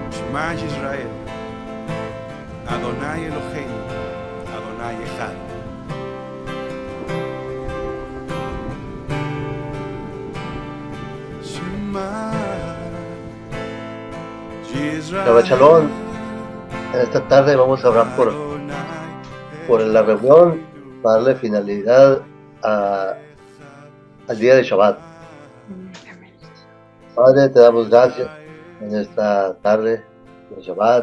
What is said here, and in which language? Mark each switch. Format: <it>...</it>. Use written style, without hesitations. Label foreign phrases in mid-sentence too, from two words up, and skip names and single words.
<he>שמע ישראל, אדוני אלוהינו, אדוני אחד. Shema שבת שלום. Yisrael,</he> <es>En esta tarde vamos a orar por la reunión para darle finalidad al día de Shabbat. Padre, te damos gracias en esta tarde de Shabbat.</es>